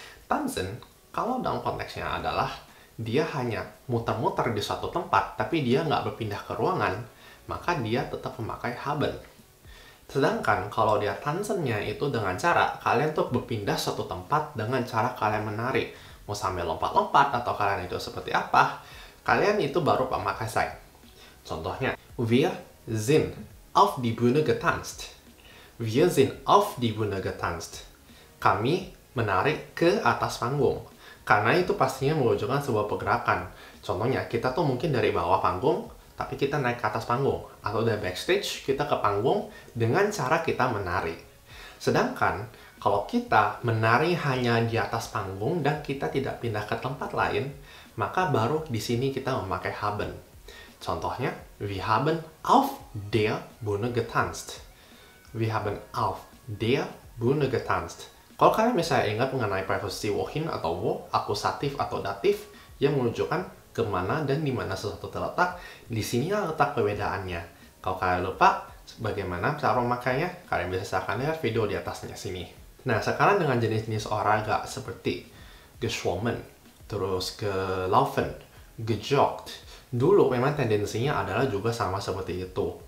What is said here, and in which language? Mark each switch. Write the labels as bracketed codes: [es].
[id] Tanzen, kalau dalam konteksnya adalah dia hanya muter-muter di suatu tempat, tapi dia nggak berpindah ke ruangan, maka dia tetap memakai haben. Sedangkan kalau dia tanzennya itu dengan cara kalian tuh berpindah suatu tempat dengan cara kalian menari, mau sambil lompat-lompat atau kalian itu seperti apa, kalian itu baru memakai sein. Contohnya, [de] wir sind auf die Bühne getanzt. Wir sind auf die Bühne getanzt. [id] Kami menari ke atas panggung. Karena itu pastinya menunjukkan sebuah pergerakan. Contohnya, kita tuh mungkin dari bawah panggung, tapi kita naik ke atas panggung. Atau dari backstage, kita ke panggung dengan cara kita menari. Sedangkan, kalau kita menari hanya di atas panggung dan kita tidak pindah ke tempat lain, maka baru di sini kita memakai haben. Contohnya, [de] wir haben auf der Bühne getanzt. Wir haben auf der Bühne getanzt. [id] Kalau kalian misalnya ingat mengenai preposisi wohin atau wo, akusatif atau datif yang menunjukkan kemana dan di mana sesuatu terletak, di sinilah letak perbedaannya. Kalau kalian lupa bagaimana cara memakainya, kalian bisa silahkan lihat video di atasnya sini. Nah, sekarang dengan jenis-jenis olahraga seperti geschwommen, terus gelaufen, gejoggt, dulu memang tendensinya adalah juga sama seperti itu.